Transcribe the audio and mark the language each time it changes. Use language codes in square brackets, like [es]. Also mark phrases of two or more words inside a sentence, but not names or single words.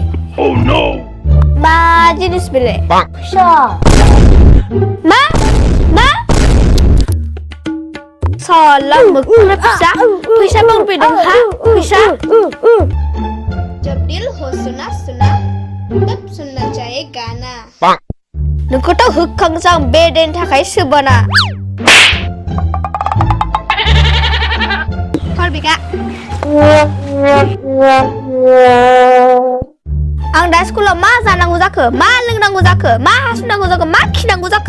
[brx] मा जिनिस बेले फैसा मा साला मोख्रे फैसा बावफैदों हा फैसा [hi] जब दिल हो सुना तब सुनना चाहिए गाना [brx] नोंखौथ' होखांसै आं बे देनि थाखाय सोबाना हरबिका आं दा स्कुलाव मा जानांगौ जाखो मा लोंनांगौ जाखो मा हासुनांगौ जाखो मा खिनांगौ जाखो